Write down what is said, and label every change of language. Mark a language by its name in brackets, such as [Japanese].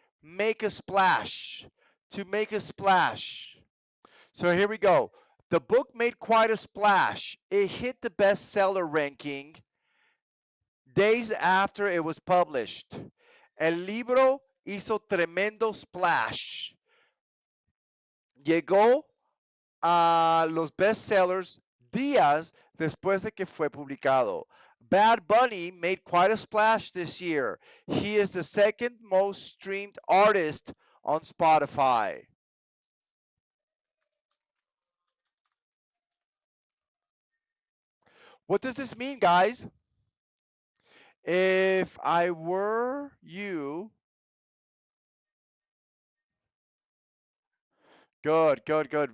[English] Make a splash. To make a splash. So here we go. The book made quite a splash. It hit the bestseller ranking days after it was published. [Spanish] El libro hizo tremendo splash. Llegó a los bestsellers días después de que fue publicado. [English] Bad Bunny made quite a splash this year. He is the second most streamed artist on Spotify. What does this mean, guys? If I were you, good, good, good.